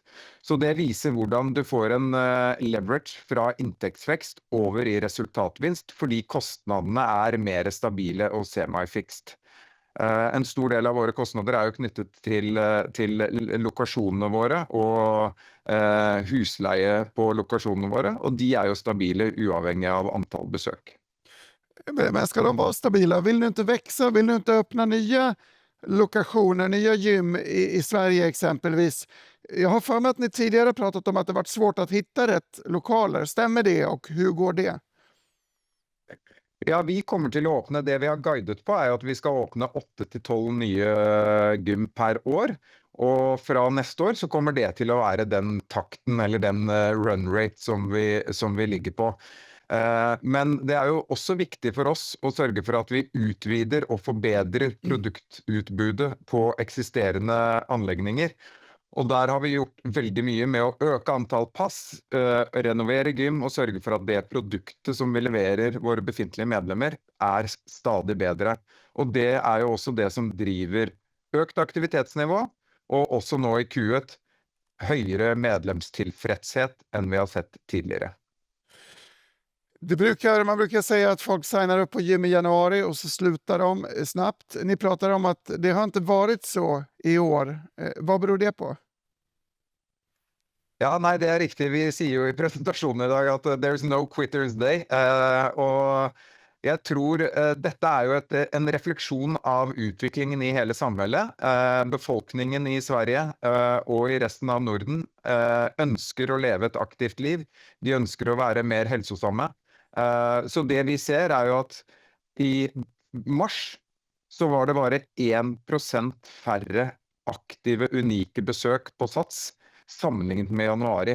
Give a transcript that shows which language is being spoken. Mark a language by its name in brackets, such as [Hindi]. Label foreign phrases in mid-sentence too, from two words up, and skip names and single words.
[Norwegian] Så det viser hvordan du får en leverage fra inntektsvekst over i resultatvinst, fordi kostnadene er mer stabile og semi-fixed. En stor del av våre kostnader er jo knyttet til lokasjonene våre og husleie på lokasjonene våre, og de er jo stabile uavhengig av antall besøk. [Swedish] Men ska de vara stabila? Vill ni inte växa? Vill ni inte öppna nya lokationer, nya gym i Sverige exempelvis? Jag har för mig att ni tidigare pratat om att det varit svårt att hitta rätt lokaler. Stämmer det och hur går det? [Norwegian] Ja, vi kommer til å åpne. Det vi har guidet på er at vi skal åpne 8-12 nye gym per år. Og fra neste år så kommer det til å være den takten eller den [English] run rate [Norwegian] som vi ligger på. Men det er jo også viktig for oss å sørge for at vi utvider og forbedrer produktutbudet på eksisterende anlegninger. Og der har vi gjort veldig mye med å øke antall pass, renovere gym og sørge for at det produktet som vi leverer våre befintlige medlemmer er stadig bedre. Og det er jo også det som driver økt aktivitetsnivå, og også nå i Q1 høyere medlemstilfredshet enn vi har sett tidligere. [Swedish] Man brukar säga att folk signar upp på gym i januari och så slutar de snabbt. Ni pratar om att det har inte varit så i år. Vad beror det på? [Norwegian] Ja, nei, det er riktig. Vi sier jo i presentasjonen i dag at [English] there's no quitters day. [Norwegian] Og jeg tror dette er jo en refleksjon av utviklingen i hele samfunnet. Befolkningen i Sverige og i resten av Norden ønsker å leve et aktivt liv. De ønsker å være mer helsesomme. Så det vi ser er jo at i mars så var det bare 1% færre aktive, unike besøk på Sats sammenlignet med januari.